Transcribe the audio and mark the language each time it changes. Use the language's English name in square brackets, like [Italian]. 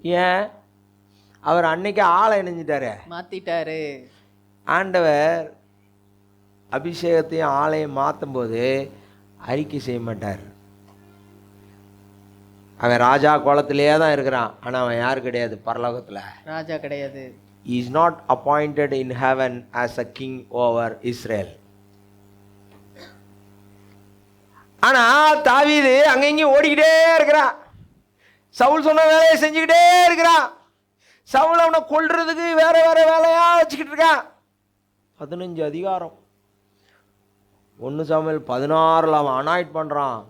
[Tamil] ஏன்? அவர் அன்னைக்கு ஆளை இணைஞ்சிட்டாரு, மாத்திட்டாரு. ஆண்டவர் அபிஷேகத்தையும் ஆளையும் மாற்றும் போது அறிக்கை செய்ய மாட்டார். அவன் ராஜா கோலத்திலே தான் இருக்கிறான், ஆனால் அவன் யார் கிடையாது, பரலோகத்தில் ராஜா கிடையாது. [English] He is not appointed in heaven as a king over Israel. [Tamil] ஆனா தாவீது அங்கங்கேயும் ஓடிக்கிட்டே இருக்கிறான், சவுல் சொன்ன வேலையை செஞ்சுக்கிட்டே இருக்கிறான். சவுல் அவனை கொல்றதுக்கு வேற வேற வேலையா வச்சுக்கிட்டு இருக்கான். 15 அதிகாரம் 1 சாமுவேல் 16 அவன் அனாய்ட் பண்றான்.